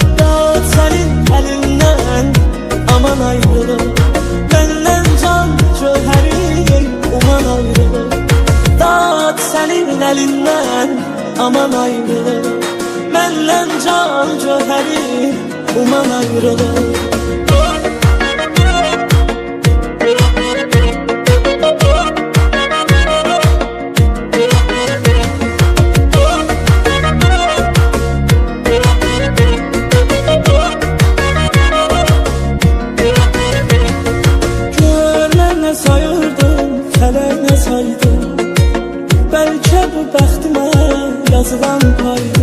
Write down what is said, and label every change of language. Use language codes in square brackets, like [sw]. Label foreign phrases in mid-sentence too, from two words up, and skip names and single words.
[tr] Dağıt senin elinden, aman ayrılık. Benden can cöheri, uman ayrılık. Dağıt senin elinden, aman ayrılık. Benden can cöheri, uman ayrılık. [az] Fələk nə saydı, bəlkə bu bəxtimə yazılan paydı.